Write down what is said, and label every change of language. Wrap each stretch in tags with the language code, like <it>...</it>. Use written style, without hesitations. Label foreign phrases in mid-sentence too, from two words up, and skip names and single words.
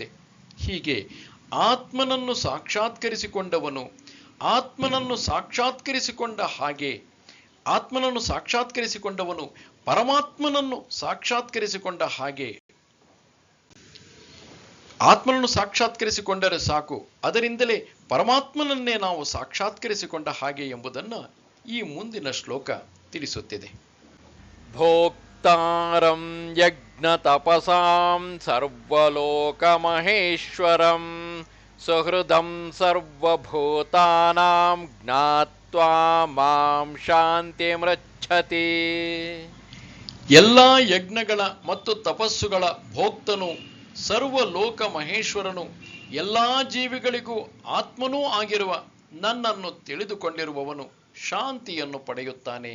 <kn>ಹೀಗೆ ಆತ್ಮನನ್ನು ಸಾಕ್ಷಾತ್ಕರಿಸಿಕೊಂಡವನು ಆತ್ಮನನ್ನು ಸಾಕ್ಷಾತ್ಕರಿಸಿಕೊಂಡವನು ಪರಮಾತ್ಮನನ್ನು ಸಾಕ್ಷಾತ್ಕರಿಸಿಕೊಂಡ ಹಾಗೆ ಆತ್ಮನನ್ನು ಸಾಕ್ಷಾತ್ಕರಿಸಿಕೊಂಡರೆ ಸಾಕು, ಅದರಿಂದಲೇ ಪರಮಾತ್ಮನನ್ನೇ ನಾವು ಸಾಕ್ಷಾತ್ಕರಿಸಿಕೊಂಡ ಹಾಗೆ ಎಂಬುದನ್ನು ಈ ಮುಂದಿನ ಶ್ಲೋಕ ತಿಳಿಸುತ್ತಿದೆ.</kn> <sa>ಭೋಕ್ತಾರಂ ಯಜ್ಞ ತಪಸಾಂ ಸರ್ವಲೋಕಮಹೇಶ್ವರಂ ಸುಹೃದಂ ಸರ್ವಭೂತಾನಾಂ ಜ್ಞಾತ್ವಾ ಮಾಂ ಶಾಂತಿಮೃಚ್ಛತಿ.</sa> <kn>ಎಲ್ಲ ಯಜ್ಞಗಳ ಮತ್ತು ತಪಸ್ಸುಗಳ ಭೋಕ್ತನು, ಸರ್ವಲೋಕ ಮಹೇಶ್ವರನು, ಎಲ್ಲ ಜೀವಿಗಳಿಗೂ ಆತ್ಮನೂ ಆಗಿರುವ ನನ್ನನ್ನು ತಿಳಿದುಕೊಂಡಿರುವವನು ಶಾಂತಿಯನ್ನು ಪಡೆಯುತ್ತಾನೆ.</kn>